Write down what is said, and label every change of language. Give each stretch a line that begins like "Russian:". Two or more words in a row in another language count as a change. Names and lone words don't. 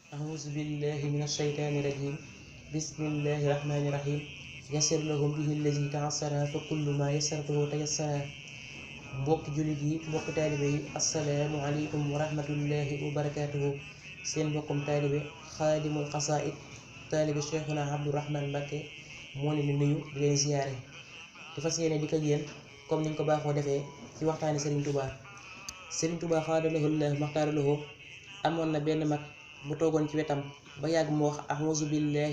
Arabic: أعوذ بالله من الشيطان الرجيم بسم الله الرحمن الرحيم يسر لهم به الذي تعسرا فكل ما يسرته تيسرا
Wolof: mbokki jullit yi mbokki taalibe yi
Arabic: السلام عليكم ورحمة الله وبركاته
Wolof: seen mbokkum taalibe xaadimul xasaid taalibe Cheikhuna Abdourahmane Mbacké moo leen di nuyu di leen ziyaare di fas yéene di ko yéen comme niñ ko baaxoo defee ci waxtaani Serigne Touba xaadalahu llahu maxtaaralahu amoon na benn mag bu toogoon ci wetam ba yàgg mu wax
Arabic: أعوذ بالله